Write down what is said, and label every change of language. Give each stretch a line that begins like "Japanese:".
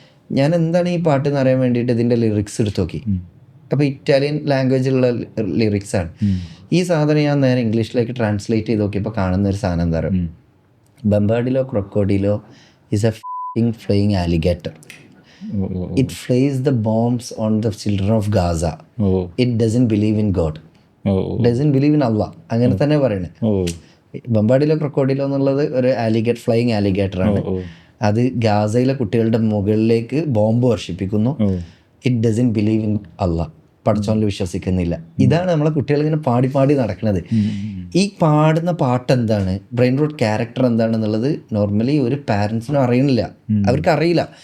Malayalam: ഞാൻ എന്താണ് ഈ പാട്ട് എന്ന് അറിയാൻ വേണ്ടിയിട്ട് ഇതിൻ്റെ ലിറിക്സ് എടുത്ത് നോക്കി. അപ്പോൾ ഇറ്റാലിയൻ ലാംഗ്വേജിലുള്ള ലിറിക്സാണ്. ഈ സാധനം ഞാൻ നേരെ ഇംഗ്ലീഷിലേക്ക് ട്രാൻസ്ലേറ്റ് ചെയ്ത് നോക്കിയപ്പോൾ കാണുന്ന ഒരു സാധനം എന്താ പറയുക, ബമ്പാഡിലോ ക്രൊക്കോഡിലോ
English: Is a flying alligator. It flies the bombs on the children of Gaza. It doesn't believe in God. Doesn't believe in Allah.
Malayalam: അങ്ങനെ തന്നെ പറയണേ. ബമ്പാഡിലോ ക്രൊക്കോഡിലോ എന്നുള്ളത് ഒരു ഫ്ലൈയിങ് ആലിഗേറ്റർ ആണ്. അത് ഗാസയിലെ കുട്ടികളുടെ മുകളിലേക്ക് bomb വർഷിപ്പിക്കുന്നു.
English: It doesn't believe in Allah.
Malayalam: പഠിച്ചോനിൽ വിശ്വസിക്കുന്നില്ല. ഇതാണ് നമ്മളെ കുട്ടികൾ ഇങ്ങനെ പാടി പാടി നടക്കുന്നത്. ഈ പാടുന്ന പാട്ട് എന്താണ്, ബ്രെയിൻ റോട്ട് ക്യാരക്ടർ എന്താണെന്നുള്ളത് നോർമലി ഒരു പാരൻസിനും അറിയുന്നില്ല, അവർക്ക് അറിയില്ല.